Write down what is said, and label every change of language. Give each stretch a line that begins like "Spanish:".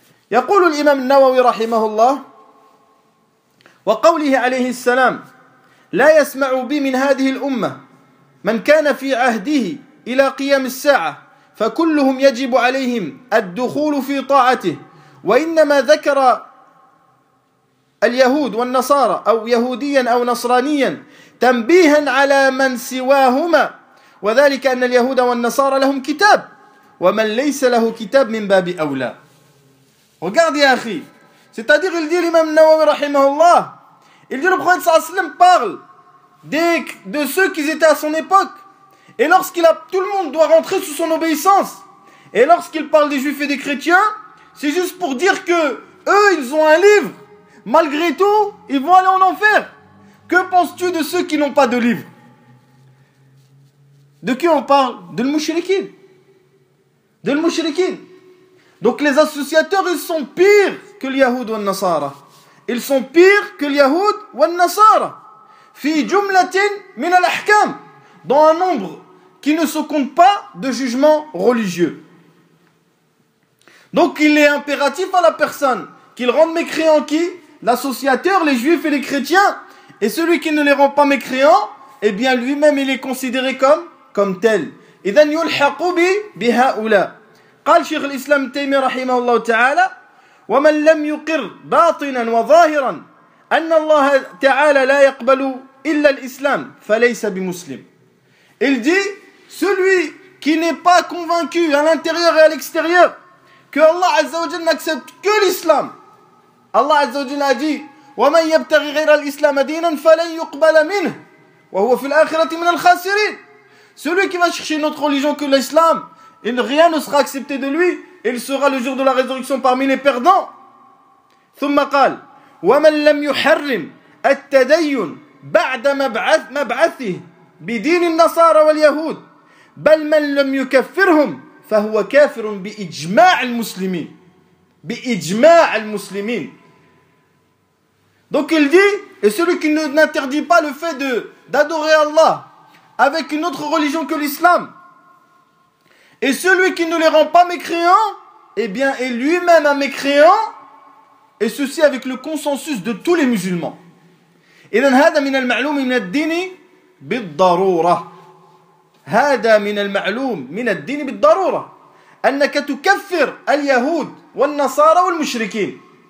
Arabic: يقول الإمام النووي رحمه الله وقوله عليه السلام لا يسمع بي من هذه الأمة من كان في عهده إلى قيام الساعة فكلهم يجب عليهم الدخول في طاعته وإنما ذكر اليهود والنصارى أو يهوديا أو نصرانيا تنبيها على من سواهما وذلك أن اليهود والنصارى لهم كتاب ومن ليس له كتاب من باب أولى.
French: Regarde
Arabic: يا أخي,
French: c'est-à-dire il dit l'imam Nawawi rahimahullah, il dit le prophète sallallahu alayhi wa sallam parle de ceux qui étaient à son époque Et lorsqu'il a, tout le monde doit rentrer sous son obéissance. Et lorsqu'il parle des juifs et des chrétiens, c'est juste pour dire que eux, ils ont un livre. Malgré tout, ils vont aller en enfer. Que penses-tu de ceux qui n'ont pas de livre? De qui on parle? De l'mouchriquine. De l'mouchriquine. Donc les associateurs, ils sont pires que l'Yahoud ou l'Nasara. Ils sont pires que l'Yahoud ou l'Nasara.
Arabic: Fi jumlatin min al-ahkam.
French: Dans un nombre qui ne se compte pas de jugements religieux. Donc il est impératif à la personne qu'il rende mécréant qui? L'associateur, les juifs et les chrétiens. Et celui qui ne les rend pas mécréants, eh bien lui-même il est considéré comme tel.
Arabic: إذن يلحق بهؤلاء. قال شيخ الإسلام تيمي رحمه الله تعالى ومن لم يقر باطنا وظاهرا أن الله تعالى لا يقبل إلا الإسلام فليس بمسلم.
French: Il dit, celui qui n'est pas convaincu à l'intérieur et à l'extérieur que Allah Azza wa Jalla n'accepte que l'islam. Allah Azza wa Jalla a dit,
Arabic: وَمَنْ يَبْتَغِي غَيْرَ الْإِسْلَامَ دِينًا فَلَنْ يُقْبَلَ مِنْهُ وَهُوَ فِي الْآخِرَةِ مِنَ الْخَاسِرِينَ.
French: Celui qui va chercher une autre religion que l'islam, rien ne sera accepté de lui, et il sera le jour de la résurrection parmi les perdants.
Arabic: ثُمَّ قَالْ وَمَنْ لَمْ يُحَرِّمْ التَّدَيُّنْ بَعْدَ مَبْعَثِهِ بدين النصارى واليهود بل من لم يكفرهم فهو كافر بإجماع المسلمين بإجماع المسلمين.
French: Donc il dit, et celui qui n'interdit pas le fait d'adorer Allah avec une autre religion que l'islam, et celui qui ne les rend pas mécréants, eh bien est lui-même un mécréant, et ceci avec le consensus de tous les musulmans. Et donc
Arabic: هذا من المعلوم من الدين بالضرورة. هذا من المعلوم من الدين بالضرورة أنك تكفر اليهود والنصارى والمشركين.